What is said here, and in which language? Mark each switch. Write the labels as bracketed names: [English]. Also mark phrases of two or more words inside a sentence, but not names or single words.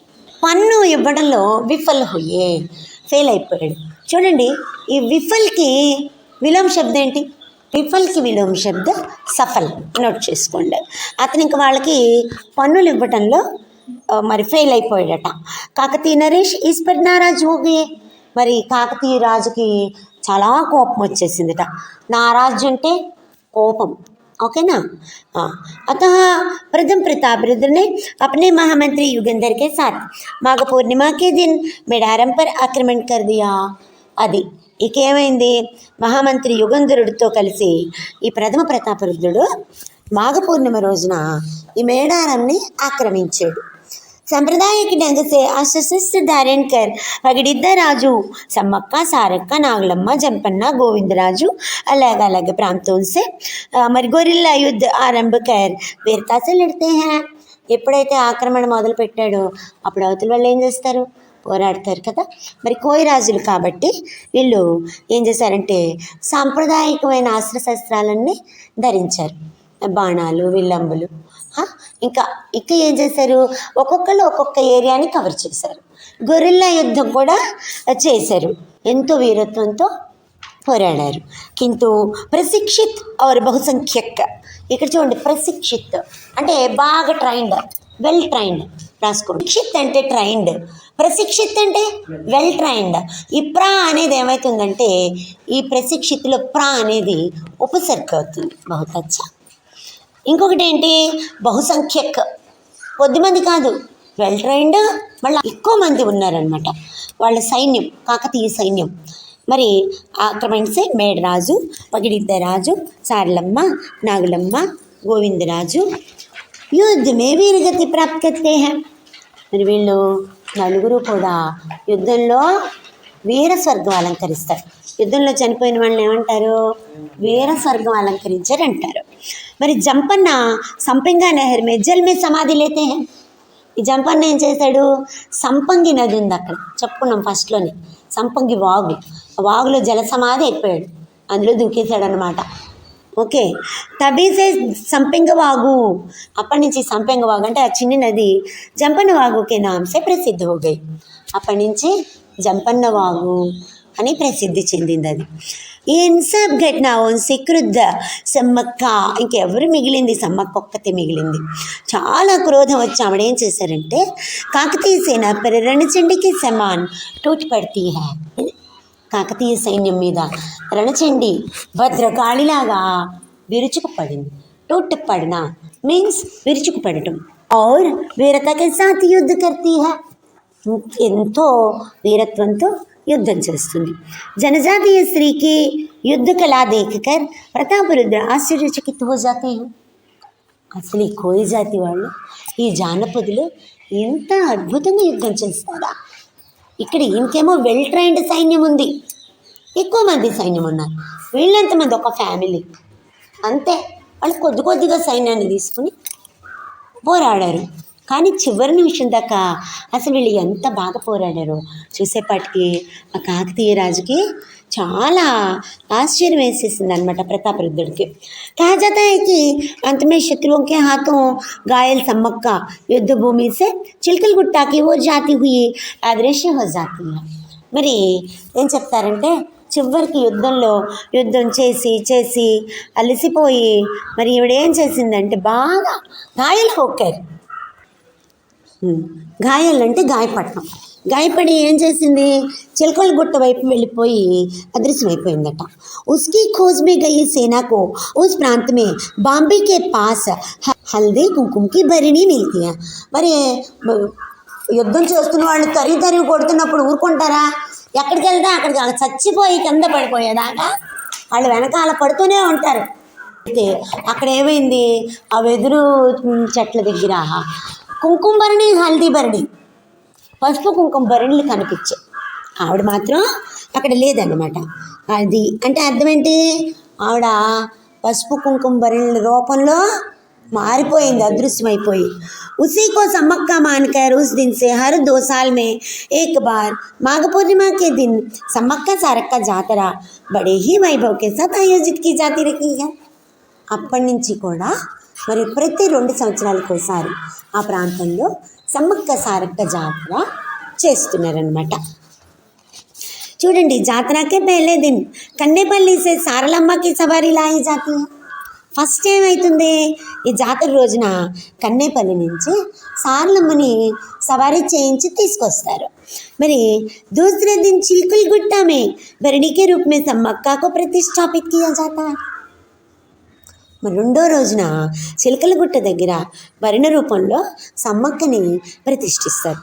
[Telugu] పన్ను ఇవ్వడంలో [Hindi] विफल हुए, [Telugu] ఫెయిల్ అయిపోయాడు. చూడండి, ఈ విఫల్కి విలోమ శబ్దం ఏంటి, విఫల్కి విలోమ శబ్ద సఫల్, నోట్ చేసుకోండి. అతను ఇంక వాళ్ళకి పన్నులు ఇవ్వటంలో మరి ఫెయిల్ అయిపోయాడట. [Hindi] काकतीय नरेश इस पर नाराज़ हो गए. [Telugu] మరి కాకతీయ రాజుకి చాలా కోపం వచ్చేసిందిట. నారాజ్ అంటే కోపం, ఓకేనా. [Hindi] अतः प्रथम प्रतापरुद्र ने अपने महामंत्री युगंधर के साथ माघ पूर्णिमा के दिन मेडारम पर आक्रमण कर दिया. [Telugu] అది ఇకేమైంది, మహామంత్రి యుగంధరుడితో కలిసి ఈ ప్రథమ ప్రతాపరుద్రుడు మాఘ పూర్ణిమ రోజున ఈ మేడారంని ఆక్రమించాడు. [Hindi] सांप्रदायिक ढंग से अस्त्र धारण कर पगडिद्दा राजू सम्मक्का सारक्का नागलम्मा जंपन्ना गोविंदराजू अलग अलग प्रांतों से మరి गोरिल्ला युद्ध आरंभ कर वीरता से लड़ते हैं. [Telugu] ఎప్పుడైతే ఆక్రమణ మొదలు పెట్టాడో అప్పుడు అవతల వాళ్ళు ఏం చేస్తారు, పోరాడతారు కదా. మరి కోయి రాజులు కాబట్టి వీళ్ళు ఏం చేశారంటే సాంప్రదాయకమైన అస్త్రశస్త్రాలన్నీ ధరించారు, బాణాలు విల్లంబులు. ఇంకా ఏం చేశారు, ఒక్కొక్కళ్ళు ఒక్కొక్క ఏరియాని కవర్ చేశారు. గొరిల్లా యుద్ధం కూడా చేశారు, ఎంతో వీరత్వంతో పోరాడారు. [Hindi] किंतु प्रशिक्षित और बहुसंख्यक [Telugu] ఇక్కడ చూడండి ప్రశిక్షిత్ అంటే బాగా ట్రైన్డ్, [English] well trained [Telugu] రాసుకోండి. శిక్షిత్ అంటే ట్రైన్డ్, ప్రశిక్షిత్ అంటే [English] well trained. [Telugu] ఈ ప్రా అనేది ఏమవుతుందంటే ఈ ప్రశిక్షిత్లో ప్రా అనేది ఉపసర్గ అవుతుంది. [Hindi] बहुत अच्छा. [Telugu] ఇంకొకటి ఏంటి బహుసంఖ్యక్, కొద్దిమంది కాదు, [English] well trained, [Telugu] మళ్ళీ ఎక్కువ మంది ఉన్నారనమాట వాళ్ళ సైన్యం, కాకతీయ సైన్యం. [Hindi] మరి आक्रमण से मेडराजु, पगिडिद्दराजु, सारलम्मा, नागुलम्मा, गोविंदराजु युद्ध में वीरगति प्राप्त करते हैं. [Telugu] మరి వీళ్ళు నలుగురు కూడా యుద్ధంలో వీర స్వర్గం అలంకరిస్తారు. యుద్ధంలో చనిపోయిన వాళ్ళని ఏమంటారు? వీర స్వర్గం అలంకరించారు అంటారు. [Hindi] మరి जंपन्ना संपेंगा नहर में जल में समाधि लेते हैं. [Telugu] ఈ జంపన్న ఏం చేశాడు? సంపంగి నది ఉంది అక్కడ, చెప్పుకున్నాం ఫస్ట్లోనే, సంపంగి వాగు, వాగులో జల సమాధి అయిపోయాడు, అందులో దూకేశాడు అనమాట. ఓకే, తబీసే సంపెంగ వాగు, అప్పటి నుంచి సంపెంగ వాగు అంటే ఆ చిన్న నది జంపన్న [Hindi] वागु के नाम से प्रसिद्धि हो गई. [Telugu] అప్పటి నుంచి జంపన్న వాగు అని ప్రసిద్ధి చెందింది అది. [Hindi] इन सब घटनाओं से क्रुद्ध सम्मक्का, [Telugu] ఇంకెవరు మిగిలింది? సమ్మక్క ఒక్కతే మిగిలింది. చాలా క్రోధం వచ్చి ఆవిడ ఏం చేశారంటే [Hindi] काकतीय सेना पर रणचंडी के समान टूट पड़ती है. [Telugu] కాకతీయ సైన్యం మీద రణచండి భద్రకాళిలాగా విరుచుకుపడింది. [Hindi] टूट पड़ना [Telugu] మీన్స్ విరుచుకుపడటం. [Hindi] और वीरता के साथ युद्ध करती है, [Telugu] ఎంతో వీరత్వంతో యుద్ధం చేస్తుంది. [Hindi] जनजातीय स्त्री की युद्ध कला देखकर प्रतापरुद्र आश्चर्यचकित हो जाते हैं. [Telugu] అసలు ఈ కోయి జాతి వాళ్ళు, ఈ జానపదులు ఎంత అద్భుతంగా యుద్ధం చేస్తారా. ఇక్కడ ఇంకేమో వెల్ ట్రైన్డ్ సైన్యం ఉంది, ఎక్కువ మంది సైన్యం ఉన్నారు. వీళ్ళంతమంది ఒక ఫ్యామిలీ అంతే. వాళ్ళు కొద్ది కొద్దిగా సైన్యాన్ని తీసుకుని పోరాడారు. కానీ చివరి నిమిషం దాకా అసలు వీళ్ళు ఎంత బాగా పోరాడారో చూసేపాటికి ఆ కాకతీయ రాజుకి చాలా ఆశ్చర్యం వేసేసింది అనమాట ప్రతాపరుద్రుడికి. [Hindi] कहा जाता है कि अंत में शत्रुओं के हाथों घायल सम्मक्का युद्ध भूमि से चिलकलगुट्टा की वो जाती हुई अदृश्य हो जाती है. [Telugu] మరి ఏం చెప్తారంటే చివరికి యుద్ధం చేసి చేసి అలసిపోయి మరి ఈవిడేం చేసిందంటే బాగా గాయాలు హోకారు. గాయాలు అంటే గాయపడటం, గాయపడి ఏం చేసింది? చిలకల గుట్ట వైపు వెళ్ళిపోయి అదృశ్యమైపోయిందట. [Hindi] उसकी खोज में गई सेना को उस प्रांत में बांबे के पास हल्दी कुमकुम की भरिणी मिलती है. [Telugu] మరి యుద్ధం చేస్తున్న వాళ్ళు తరిగి కొడుతున్నప్పుడు ఊరుకుంటారా? ఎక్కడికి వెళ్తే అక్కడికి చచ్చిపోయి కింద పడిపోయేదాకా వాళ్ళు వెనకాల పడుతూనే ఉంటారు. అయితే అక్కడ ఏమైంది? ఆ వెదురు చెట్ల దగ్గర కుంకుమ భరణి, హల్దీ భరణి, పసుపు కుంకుమ భరణిలు కనిపించాయి. ఆవిడ మాత్రం అక్కడ లేదన్నమాట. అది అంటే అర్థం ఏంటి? ఆవిడ పసుపు కుంకుమ భరణిల రూపంలో మారిపోయింది, అదృశ్యమైపోయి. [Hindi] उसी को सम्मक्का मानकर उस दिन से हर 2 साल में एक बार माघ पूर्णिमा के दिन सम्मक्का सारक्का जातरा बड़े ही वैभव के साथ आयोजित की जाती रही है. [Telugu] అప్పటి నుంచి కూడా మరి ప్రతి 2 సంవత్సరాలకు ఒకసారి ఆ ప్రాంతంలో సమ్మక్క సారక్క జాతర చేస్తున్నారనమాట. [Hindi] చూడండి, जातरा के पहले दिन कन्नेपल्ली से सारलम्मा की सवारी लाई जाती है. [Telugu] ఫస్ట్ ఏమవుతుంది? ఈ జాతర రోజున కన్నేపల్లి నుంచి సారలమ్మని సవారీ చేయించి తీసుకొస్తారు. [Hindi] మరి दूसरे दिन चिल्कुल गुट्टा में भरणी के रूप में सम्मक्का को प्रतिष्ठापित किया जाता है. [Telugu] మరి రెండో రోజున చిలకలగుట్ట దగ్గర భరణ రూపంలో సమ్మక్కని ప్రతిష్ఠిస్తారు.